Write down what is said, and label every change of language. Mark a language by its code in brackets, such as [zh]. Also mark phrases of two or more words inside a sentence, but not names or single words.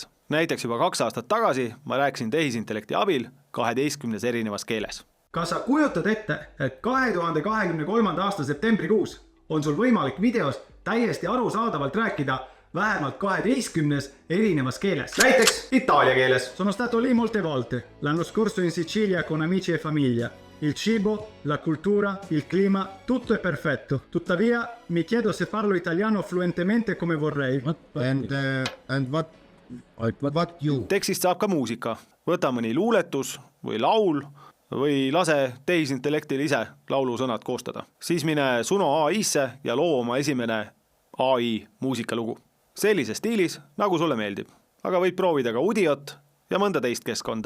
[et] Näiteks juba 2 aastat tagasi ma rääkisin tehisintellekti abil 12 erinevas keeles. Kas sa kujutad ette, et 2023. aasta septembrikuus on sul võimalik videos täiesti arusaadavalt rääkida vähemalt 12 erinevas keeles? Näiteks itaalia keeles. [it] Sono stato lì molte volte, l'anno scorso in Sicilia con amici e famiglia. Il cibo, la cultura, il clima, tutto è perfetto. Tuttavia, mi chiedo se parlo italiano fluentemente come vorrei. [en] And what you? [et] Tekstist saab ka muusika. Võta mõni luuletus või laul või lase tehisintellektil ise laulusõnad koostada. Siis mine Suno AI-sse ja loo oma esimene AI muusikalugu. Sellise stiilis, nagu sulle meeldib. Aga võid proovida ka Udiot ja mõnda teist keskkonda.